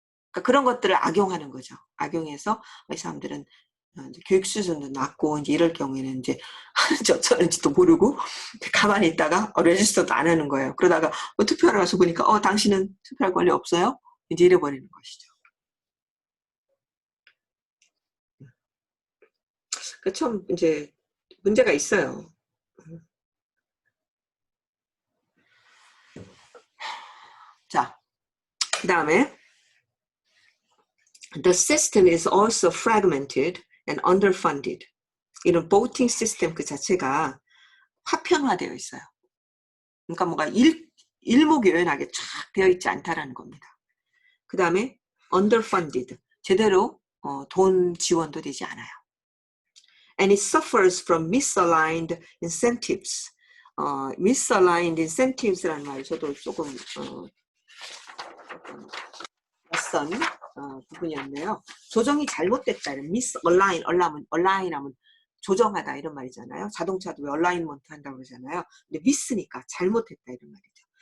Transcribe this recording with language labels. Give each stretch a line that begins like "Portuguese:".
Korean: 그러니까 그런 것들을 악용하는 거죠. 악용해서 이 사람들은 교육 수준도 낮고 이제 이럴 경우에는 이제 어쩌는지도 모르고 가만히 있다가 레지스터도 안 하는 거예요. 그러다가 투표하러 가서 보니까 당신은 투표할 권리 없어요? 이제 이래버리는 것이죠. 그 참 이제 문제가 있어요. 자, 그 다음에
English: The system is also fragmented and underfunded.
Korean: 이런 voting system 그 자체가 파편화되어 있어요. 그러니까 뭔가 일목요연하게 쫙 되어 있지 않다라는 겁니다. 그 다음에 underfunded, 제대로 돈 지원도 되지 않아요.
English: And it suffers from misaligned incentives.
Korean: misaligned incentives라는 말이 저도 조금 낯선 부분이었네요. 조정이 잘못됐다. align 하면 조정하다 이런 말이잖아요. 자동차도 왜 얼라인먼트 한다고 그러잖아요. 근데 미스니까 잘못했다 이런 말이죠.